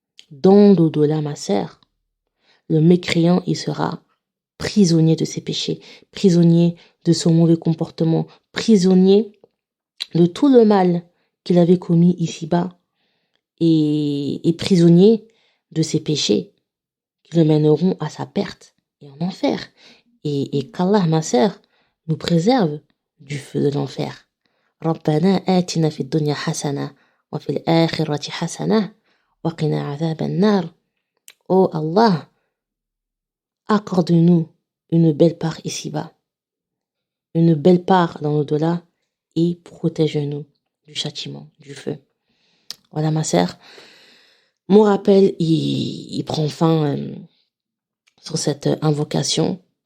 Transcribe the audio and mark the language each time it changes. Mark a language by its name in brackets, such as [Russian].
[French] Dans l'au-delà, ma sœur, le mécréant, il sera prisonnier de ses péchés, prisonnier de son mauvais comportement, prisonnier de tout le mal qu'il avait commis ici-bas et prisonnier de ses péchés qui le mèneront à sa perte et en enfer. Et qu'Allah, ma sœur, nous préserve du feu de l'enfer. [Arabic] ربنا آتنا في الدنيا حسنة وفي الآخرة حسنة وقنا عذاب النار. [French] Oh Allah, accorde-nous une belle part ici-bas, une belle part dans l'au-delà et protège-nous du châtiment, du feu. Voilà ma sœur, mon rappel il prend fin sur cette invocation.